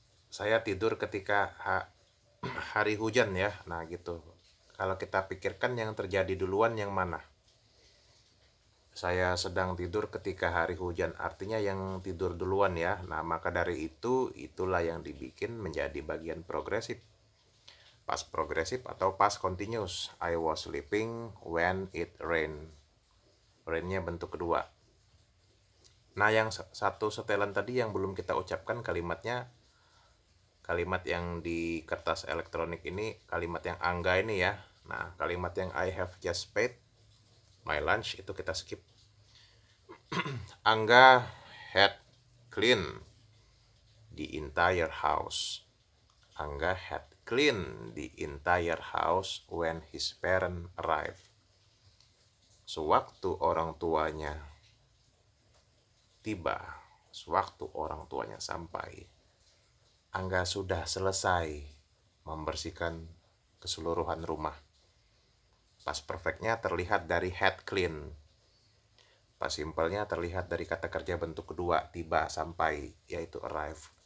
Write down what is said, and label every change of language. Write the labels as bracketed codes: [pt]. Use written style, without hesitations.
[id] Saya tidur ketika hari hujan ya. Nah, gitu. Kalau kita pikirkan yang terjadi duluan yang mana? Saya sedang tidur ketika hari hujan, artinya yang tidur duluan ya. Nah, maka dari itu, itulah yang dibikin menjadi bagian progresif. Past progresif atau past continuous. [en] I was sleeping when it rained. [id] Rain-nya bentuk kedua. Nah, yang satu setelan tadi yang belum kita ucapkan kalimatnya, kalimat yang di kertas elektronik ini, kalimat yang angga ini ya. Nah, kalimat yang [en] I have just paid my lunch [id] itu kita skip. [en] Angga had cleaned the entire house. Angga had cleaned the entire house when his parents arrived. [id] Sewaktu orang tuanya tiba, sewaktu orang tuanya sampai, Angga sudah selesai membersihkan keseluruhan rumah. Past perfectnya terlihat dari had clean. Past simple-nya terlihat dari kata kerja bentuk kedua, tiba, sampai, yaitu arrive.